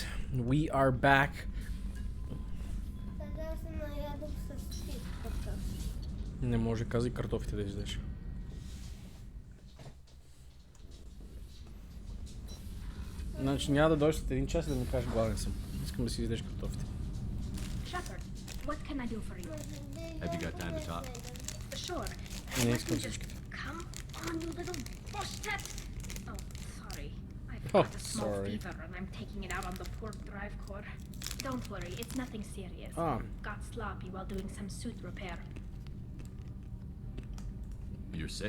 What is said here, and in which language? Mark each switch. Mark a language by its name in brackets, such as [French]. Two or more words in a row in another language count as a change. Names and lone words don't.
[English] We are back. [Bulgarian] Не може, казай картофите да издеш. Значи няма да дойдеш след един час и да ми кажеш гладен съм. Искам да си издеш картофите. [English] Shepard, what can I do for you? Have you got time to talk? Sure. [Bulgarian] Не искам всичките. [English] Come on, you little bullshit! Oh, sorry. I've got a small fever and I'm taking it out on the port drive core. Don't worry, it's nothing serious. Got sloppy while doing some suit repair. You're sick?